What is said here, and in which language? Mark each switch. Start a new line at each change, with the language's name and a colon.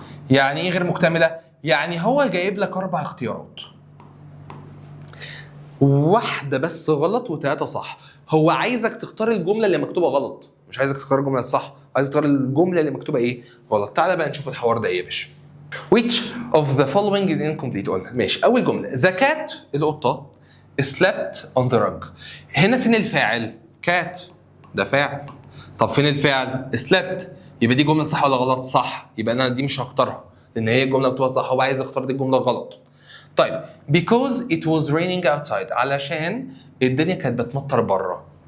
Arabic: يعني ايه غير مكتمله؟ يعني هو جايب لك 4 اختيارات، واحده بس غلط و3 صح. هو عايزك تختار الجمله اللي مكتوبه غلط، مش عايزك تختار الجمله الصح، عايز تختار الجمله اللي مكتوبه ايه غلط. تعالى بقى نشوف الحوار ده ايه يا باشا.
English: Which of the following is incomplete؟
Arabic: قلنا ماشي. اول جمله
English: the cat القطه slept on the rug.
Arabic: هنا فين الفاعل؟ cat ده فاعل. طب فين الفعل؟ slept. يبقى دي جمله صح ولا غلط؟ صح. يبقى انا دي مش هختارها لان هي الجمله مكتوبه صح، هو عايز يختار دي الجمله غلط. طيب
English: because it was raining outside
Arabic: علشان الدنيا كانت بتمطر بره.